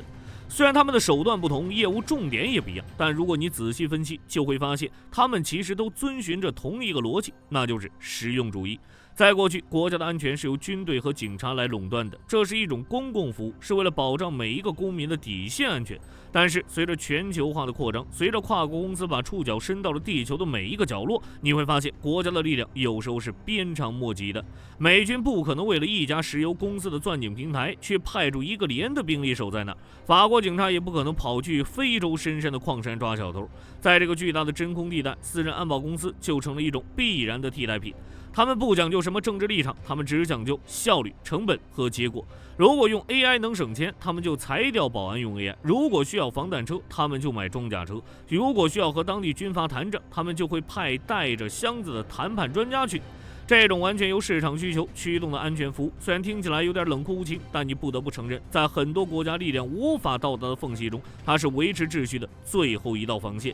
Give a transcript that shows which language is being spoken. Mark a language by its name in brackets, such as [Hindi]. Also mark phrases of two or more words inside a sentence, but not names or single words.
[Chinese] 雖然他們的手段不同，業務重點也不一樣，但如果你仔細分析，就會發現他們其實都遵循着同一個邏輯，那就是實用主義。在過去，國家的安全是由軍隊和警察来壟斷的，這是一種公共服務，是为了保障每一個公民的底線安全。但是隨着全球化的擴張，隨着跨國公司把觸角伸到了地球的每一個角落，你會發現國家的力量有時候是鞭長莫及的。美軍不可能為了一家石油公司的鑽井平台去派出1個連的兵力守在那兒，法國警察也不可能跑去非洲深山的礦山抓小偷。在這個巨大的真空地帶，私人安保公司就成了一種必然的替代品。他們不講究什麼政治立場，他們只講究效率、成本和結果。如果用 AI 能省錢，他們就裁掉保安用 AI； 如果需要防彈車，他們就買裝甲車；如果需要和當地軍閥談着，他們就會派帶着箱子的談判專家去。這種完全由市場需求驅動的安全服務，雖然聽起來有點冷酷無情，但你不得不承認，在很多國家力量無法到達的縫隙中，它是維持秩序的最後一道防線。